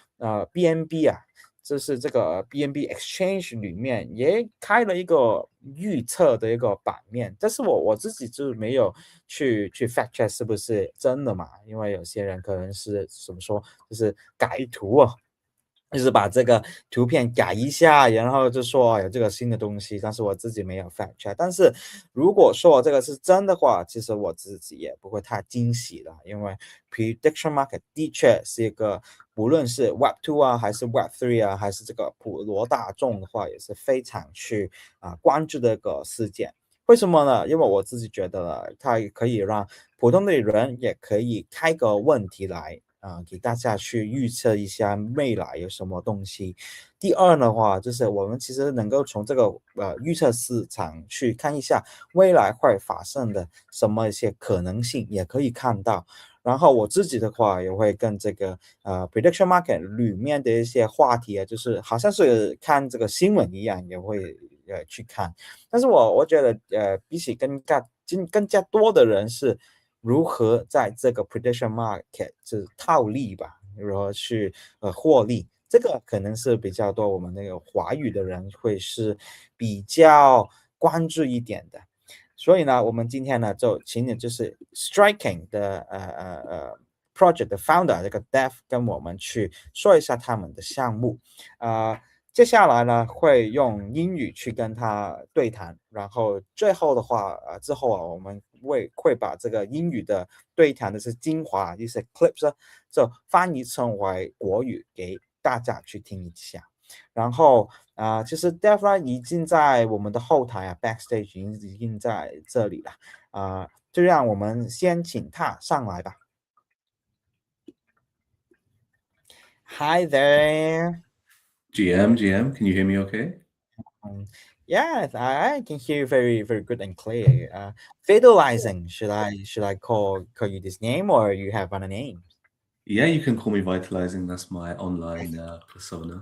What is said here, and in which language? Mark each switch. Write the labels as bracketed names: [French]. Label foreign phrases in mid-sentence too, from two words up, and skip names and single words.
[Chinese] BNB 啊，就是這個 BNB Exchange 裡面也開了一個預測的一個版面，但是我自己就沒有去 [English] fact check [Chinese] 是不是真的嘛，因為有些人可能是怎麼說，就是改圖啊，就是把這個圖片改一下，然後就說有這個新的東西，但是我自己沒有 [English] fact check。 [Chinese] 但是如果說這個是真的話，其實我自己也不會太驚喜了，因為 [English] prediction market [Chinese] 的確是一個，無論是 Web2 啊，還是 Web3 啊，還是這個普羅大眾的話，也是非常去關注的一個事件。為什麼呢？因為我自己覺得呢，它可以讓普通的人也可以開個問題來給大家去預測一下未來有什麼東西。第二的話，就是我們其實能夠從這個預測市場去看一下未來會發生的什麼一些可能性，也可以看到。然後我自己的話也會跟這個 [English] prediction market [Chinese] 裡面的一些話題啊，就是好像是看這個新聞一樣，也會去看。但是我覺得比起更加多的人是如何在這個 [English] prediction market [Chinese] 就是套利吧，如何去獲利，這個可能是比較多我們那個華語的人會是比較關注一點的。所以呢，我們今天呢就請你就是 striking 的project 的 founder 這個 dev 跟我們去說一下他們的項目。接下來呢會用英語去跟他對談，然後最後的話之後我們會把這個英語的對談的是精華一些 clips 就翻譯成為國語給大家去聽一下。然后其实 Defra 已经在我们的后台backstage 已经在这里了就让我们先请他上来吧。 [English] Hi there. GM, can you hear me okay? Yes, I can hear you very, very good and clear. Vitalizing, should I call you this name or you have other names? Yeah, you can call me Vitalizing. That's my online persona.